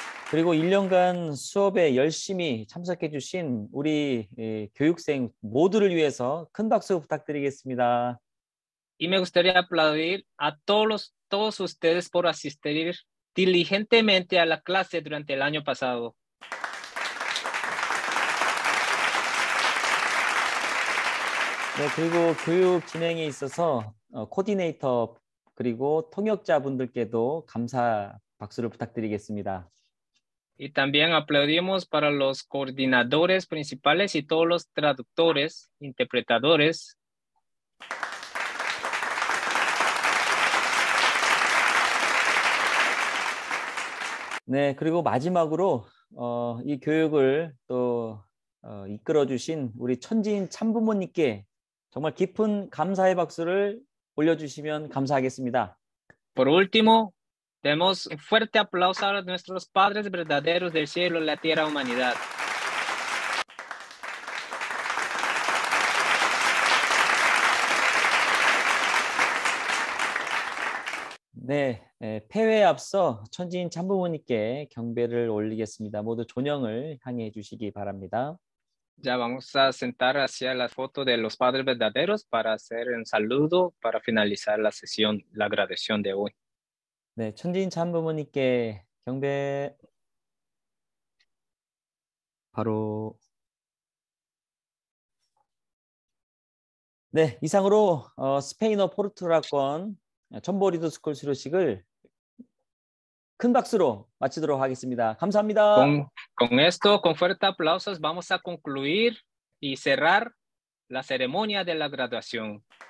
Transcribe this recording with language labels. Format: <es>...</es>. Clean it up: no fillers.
<ko>그리고 1년간 수업에 열심히 참석해 주신 우리 교육생 모두를 위해서 큰 박수 부탁드리겠습니다.</ko> <es>Y me gustaría aplaudir a todos ustedes por asistir diligentemente a la clase durante el año pasado.</es> <ko>네, 그리고 교육 진행에 있어서 코디네이터 그리고 통역자분들께도 감사 박수를 부탁드리겠습니다.</ko> <es>Y también aplaudimos para los coordinadores principales y todos los traductores, interpretadores.</es> <ko>네, 그리고 마지막으로 이 교육을 또 이끌어 주신 우리 천지인 참부모님께 정말 깊은 감사의 박수를 올려주시면 감사하겠습니다.</ko> <es>Por último, demos un fuerte aplauso a nuestros padres verdaderos del cielo, la tierra, humanidad.</es> <ko>네, 폐회에 앞서 천지인 참부모님께 경배를 올리겠습니다. 모두 존영을 향해 주시기 바랍니다.</ko> <es>Ya vamos a sentar hacia la foto de los padres verdaderos para hacer un saludo para finalizar la sesión, la graduación de hoy.</es> <ko>네, 천지인 참부모님께 경배. 바로 네, 이상으로 스페인어 포르투갈권 첨보 리더스쿨 수료식을 큰 박수로 마치도록 하겠습니다. 감사합니다.</ko> <es>Con esto, con fuertes aplausos, vamos a concluir y cerrar la ceremonia de la graduación.</es>